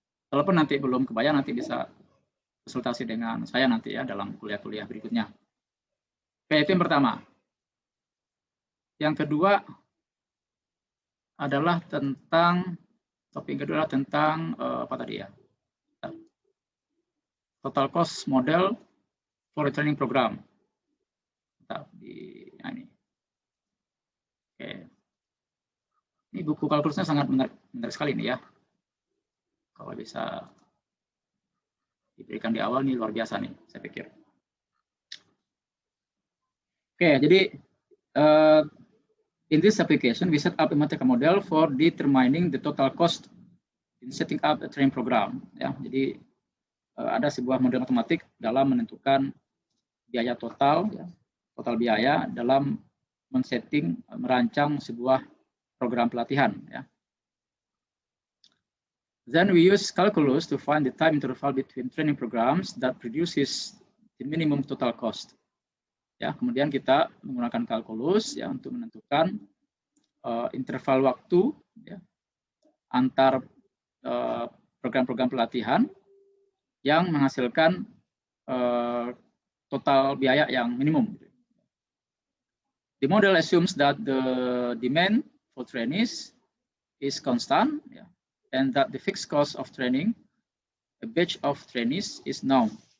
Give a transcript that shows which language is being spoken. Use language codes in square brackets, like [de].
[id] Kalaupun nanti belum kebayang, nanti bisa konsultasi dengan saya nanti ya dalam kuliah-kuliah berikutnya. Oke, itu yang pertama. Yang kedua adalah tentang topik kedua adalah tentang apa tadi ya? [en] Total cost model for a training program. [id] Nah, ini. Oke. Ini buku kalkulusnya sangat menarik sekali ini ya. Kalau bisa diberikan di awal nih luar biasa nih, saya pikir. Oke, jadi [en] in this application we set up a mathematical model for determining the total cost in setting up a training program. [id] Ya, jadi ada sebuah model matematik dalam menentukan biaya total, ya, total biaya dalam men-setting, merancang sebuah program pelatihan. Ya. [en] Then we use calculus to find the time interval between training programs that produces the minimum total cost. [id] Ya, kemudian kita menggunakan kalkulus ya untuk menentukan interval waktu ya, antar program-program pelatihan yang menghasilkan total biaya yang minimum. [en] The model assumes that the demand for trainees is constant, yeah, and that the fixed cost of training a batch of trainees is known.